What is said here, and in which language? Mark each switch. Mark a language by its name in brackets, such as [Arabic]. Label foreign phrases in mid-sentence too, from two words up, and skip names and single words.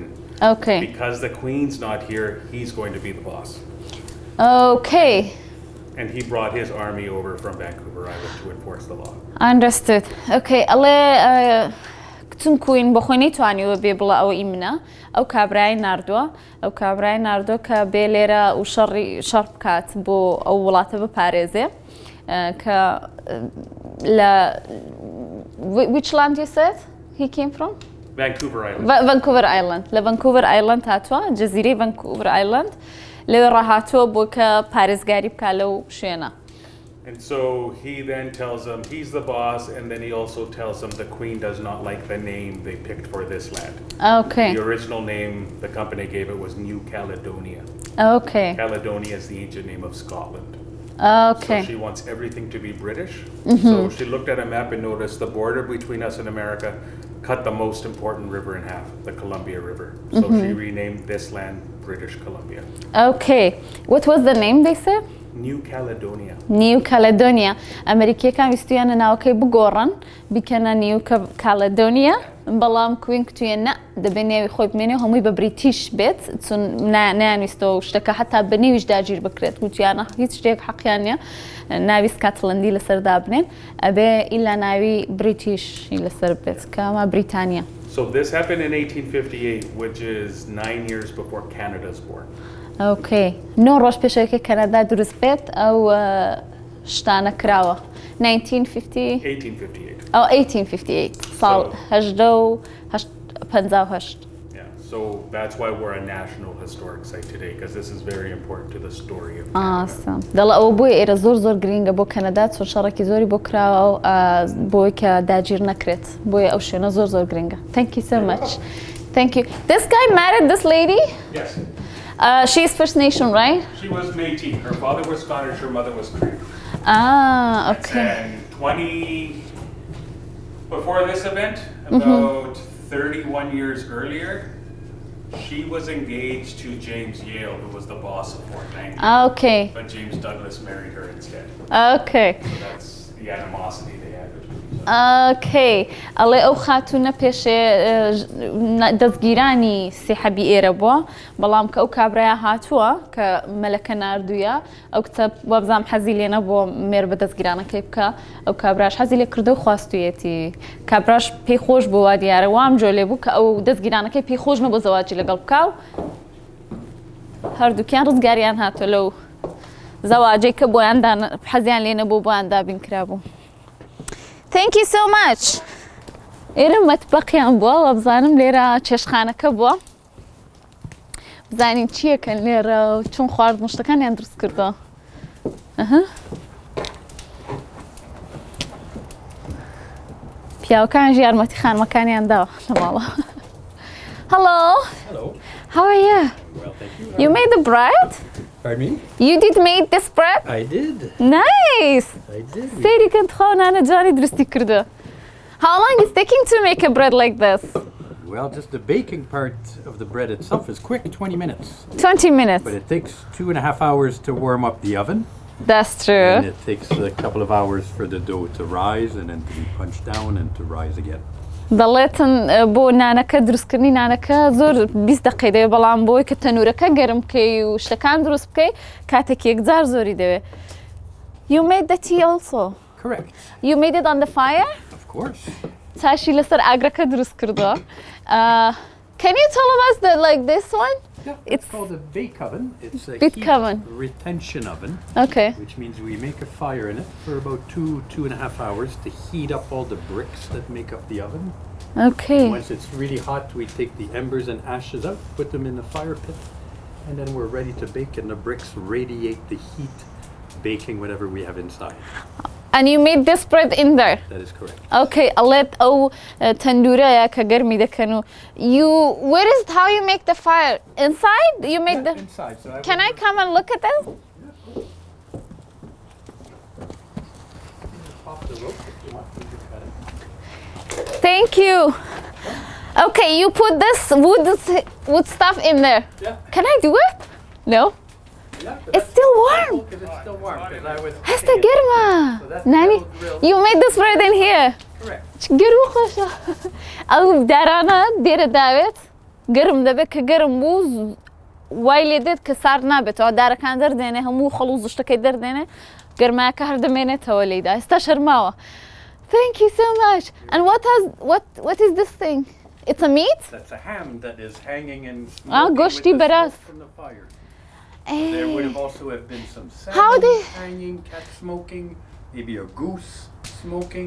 [English] Okay. Because the Queen's not here, he's going to be the boss. Okay. And he brought his army over from Vancouver Island to enforce the law. Understood. [Central Kurdish] Okay. ئەڵێ چون کوین بە خۆی نەیتوانیوە بێ بڵە ئەوە ئیمنە ئەو کابرای ناردووە کە بێ لێرە و شەڕ بکات بۆ ئەو وڵاتە بپارێزێ کە لە [English] which land you said he came from? Vancouver Island. [Central Kurdish] Vancouver Island. لە Vancouver Island هاتووە جەزیرەی Vancouver Island لێ ڕاهاتووە بۆ کە پارێزگاری بکات لەو شوێنە. [English] And so he then tells them he's the boss, and then he also tells them the Queen does not like the name they picked for this land. Okay. The original name the company gave it was New Caledonia. Okay. Caledonia is the ancient name of Scotland. Okay. So she wants everything to be British. So she looked at a map and noticed the border between us and America cut the most important river in half, the Columbia River. So she renamed this land British Columbia. Okay. What was the name they said? New Caledonia. [Central Kurdish] نیو کالەدۆنیا ئەمریکیەکان ویستویانە ناوەکەی بگۆڕن بیکەنە نیو کالەدۆنیا بەڵام کوین کتویە نە دەبێت نێوی خۆی بمێنێ و هەمووی بە بریتیش بێت چون نانویستەوە شتەکە حتا بە نێویش داگیر بکرێت گوتیانە هیچ شتێک حەقیان نییە ناوی سکاتڵەندی لەسەردا بنێن ئەبێ ئیلا ناوی بریتیشی لەسەر بێت کەمە بریتانیا. [English] So this happened in 1858, which is 9 years before Canada's born. Okay. [Central Kurdish] 9 ڕۆژ پێشەوەی کەنەدا دروست بێت ئەو شتانە کراوە. 1958. 1858 ساڵ 1858. [English] Yeah, so that's why we're a national historic site today, because this is very important to the story of Canada. Awesome. [Central Kurdish] دەڵێ ئەوە بۆی ئێرە زۆر گرینگە بۆ کەنەدا چۆن شەڕێکی زۆری بۆ کراوە و بۆی کە داگیر نەکرێت بۆیە ئەو شوێنە زۆر گرینگە. [English] Thank you so much. Thank you. This guy married this lady? Yes. She's First Nation, right? She was Métis. Her father was Scottish, her mother was Creek. Okay. And before this event, about 31 years earlier, she was engaged to James Yale, who was the boss of Fort Langley. Okay. But James Douglas married her instead. Okay. So that's the animosity they had between each other. Okay. [Central Kurdish] ئەڵێ ئەو خاتوونە پێشێ دەستگیرانی سێحەبی ئێرە بووە بەڵام کە ئەو کابرایە هاتووە کە مەلەکە ناردوویە ئەو کتە وەبزام حەزی لێ نەبووە مێر بە دەستگیرانەکەی بکە ئەو کابراش حەزی لێ کردو و خواستویەتی کابراش پێی خۆش بوو وا دیارە وام جۆ لێ بوو کە ئەو دەستگیرانەکەی پێی خۆش نەبوو زەواجی لەگەڵ بکە و هەردووکیان ڕزگاریان هاتووە لەو زەواجەی کە بۆیان حەزیان لێ نەبوو بۆیان دابین کرابوو. Thank you so much. ئێرە مەتبەقیان بووە وە بزانم لێرە چێشخانەکە بووە بزانین چیەکەن لێرە و چۆن خواردن شتەکانیان دروست کردەوە. پیاوەکانژی یارمەتی خانمەکانیان داوە لە ماڵە. [English] Hello. Hello. How are you? Well, thank you. You made the bread? Pardon me? You did make this bread? I did. Nice. I did. [Central Kurdish] سێری کەن خۆنانە جوانی دروستی کردو. [English] How long is taking to make a bread like this? Well, just the baking part of the bread itself is quick, 20 minutes. 20 minutes. But it takes 2.5 hours to warm up the oven. That's true. And it takes a couple of hours for the dough to rise and then to be punched down and to rise again. [Central Kurdish] دەڵێتن بۆ نانەکە دروستکردنی نانەکە زۆر 20 دقەی دەوێت بەڵام بۆی کە تەنورەکە گەرم بکەی و شتەکان دروست بکەی کاتێک یەکجار زۆری دەوێت. [English] You made the tea also? Correct. You made it on the fire? Of course. [Central Kurdish] چاشی لەسەر ئاگرەکە دروست کردووە. [English] Can you tell us that like this one? Yeah, it's called a bake oven. It's a Bake heat oven. retention oven. Okay. Which means we make a fire in it for about 2.5 hours to heat up all the bricks that make up the oven. Okay. And once it's really hot, we take the embers and ashes out, put them in the fire pit, and then we're ready to bake, and the bricks radiate the heat, baking whatever we have inside. And you made this bread in there? That is correct. Okay, [Central Kurdish] ئەڵێت ئەو تەندورەیە کە گەرمی دەکەن و [English] where is how you make the fire? Inside? You made the... Inside. So Can I come and look at this? pop the rope if you want to look at it. Thank you. Okay, you put this wood stuff in there. Yeah. Can I do it? No? Yeah, It's still warm. because it's still warm. Because I was [Central Kurdish] هسه گەرمە. نانی [English] You made this bread in here. correct. [Central Kurdish] گەرم خۆشە. ئەو دارانە دێرە داوێت گەرم دەبێت کە گەرم بوو وای لێ دێت کە سارد نابێتەوە دارەکان دەردێنێ هەموو خەڵوو زشتەکەی دەردێنێ گەرمایەکە هەر دەمێنێتەوە لێدا ئێستا شەرماوە. [English] Thank you so much. And what is this thing? It's a meat? That's a ham that is hanging and Ah, smoking [Central Kurdish] goshti [English] with the [Central Kurdish] beras. [English] smoke from the fire. There would have also have been some How salmon they- hanging, cat smoking, maybe a goose smoking